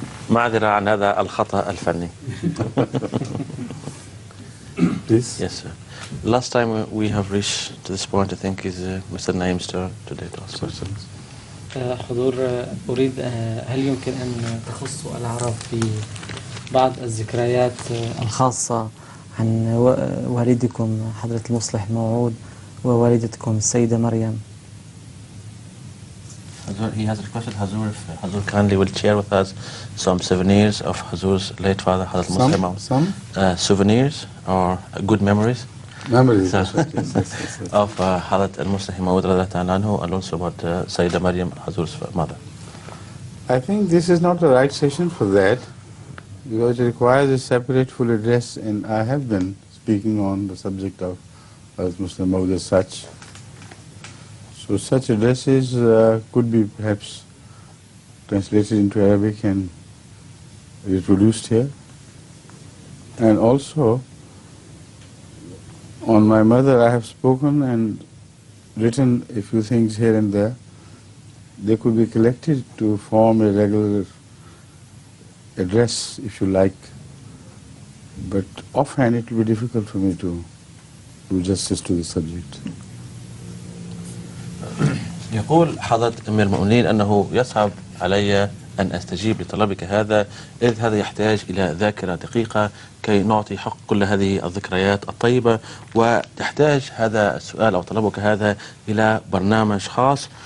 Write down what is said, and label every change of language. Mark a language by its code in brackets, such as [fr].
[ar] معذرة عن هذا الخطأ الفني. [en] Please. Yes, sir. Last time we have reached to this point, I think, is Mr. Naim's turn today to ask questions. [ar] حضور أريد هل يمكن أن تخصوا العرب في بعض الذكريات الخاصة عن والدكم حضرة المصلح الموعود ووالدتكم السيدة مريم؟ [en] He has requested Hazur if Hazur kindly will share with us some souvenirs of Hazur's late father, Hazrat Muslim. Some? Souvenirs or good memories. Memories. Of Hazrat al-Muslim anhu, and also about Sayyidah Maryam, Hazur's mother. I think this is not the right session for that, because it requires a separate full address, and I have been speaking on the subject of Hazrat Muslim Maud as such. So such addresses could be perhaps translated into Arabic and reproduced here. And also, on my mother I have spoken and written a few things here and there. They could be collected to form a regular address, if you like. But offhand it will be difficult for me to do justice to the subject. [ar] يقول حضرة أمير المؤمنين أنه يصعب علي أن أستجيب لطلبك هذا، إذ هذا يحتاج إلى ذاكرة دقيقة كي نعطي حق كل هذه الذكريات الطيبة، وتحتاج هذا السؤال أو طلبك هذا إلى برنامج خاص.